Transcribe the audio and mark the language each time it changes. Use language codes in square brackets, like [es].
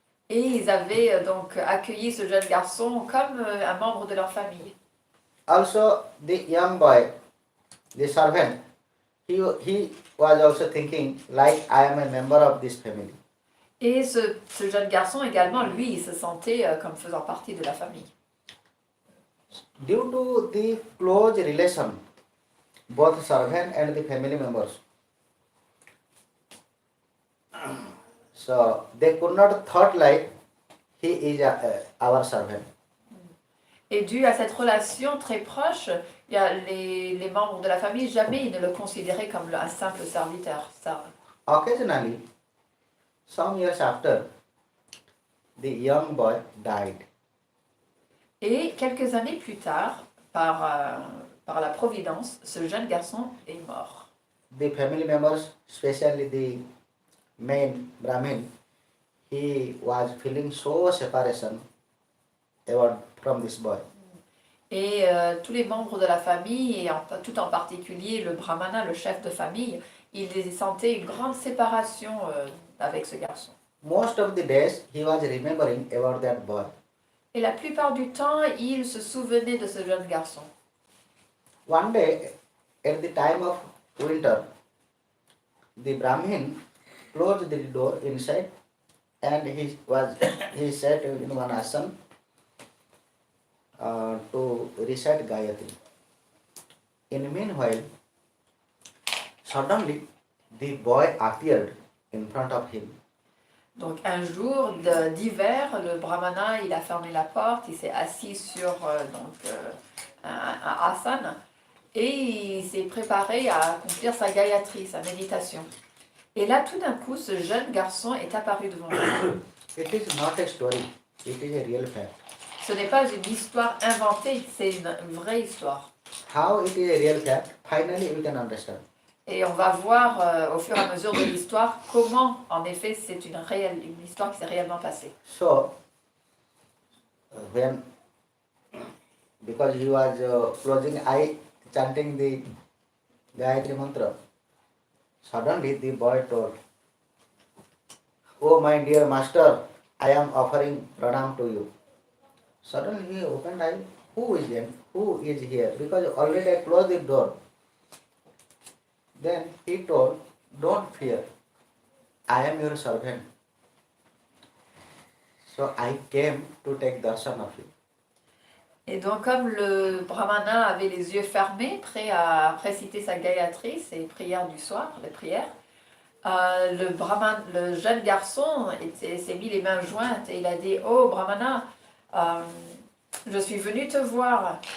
[fr] Et ils avaient donc accueilli ce jeune garçon comme un membre de leur famille. [en] Also, the young boy, the servant, he was also thinking like I am a member of this family. [fr] Et ce jeune garçon également, lui, il se sentait comme faisant partie de la famille. [en] Due to the close relation, both servant and the family members, so they could not thought like he is our servant. [fr] Et dû à cette relation très proche, il y a les membres de la famille, jamais ils ne le considéraient comme un simple serviteur. [en] Occasionally, some years after, the young boy died. [fr] Et quelques années plus tard, par la providence, ce jeune garçon est mort. [en] The family members, especially the main Brahmin, he was feeling so separation from this boy. [fr] Et tous les membres de la famille, et tout en particulier le brahmana, le chef de famille, il sentait une grande séparation avec ce garçon. [en] Most of the days, he was remembering about that boy. [fr] Et la plupart du temps, il se souvenait de ce jeune garçon. [en] One day, at the time of winter, the Brahmin closed the door inside, and he sat in one asana to recite Gayatri. In the meanwhile, suddenly the boy appeared in front of him. [fr] Donc un jour d'hiver, le brahmana, il a fermé la porte, il s'est assis sur un asana et il s'est préparé à accomplir sa gayatri, sa méditation. Et là, tout d'un coup, ce jeune garçon est apparu devant lui. [en] It is not a story, it is a real fact. [fr] Ce n'est pas une histoire inventée, c'est une vraie histoire. [en] How it is a real fact, finally we can understand. [fr] Et on va voir au fur et à mesure de l'histoire comment, en effet, c'est une histoire qui s'est réellement passée. [en] So, because he was closing eye, chanting the Gayatri mantra, suddenly the boy told, "Oh my dear master, I am offering pranam to you." Suddenly he opened eye, who is here? Because already I closed the door. Then he told, "Don't fear, I am your servant. So I came to take darshan of you." [fr] Et donc, comme le brahmana avait les yeux fermés, prêt à réciter sa gayatri, ses prières du soir, les prières, le jeune garçon s'est mis les mains jointes et il a dit: "Oh brahmana, je suis venu te voir."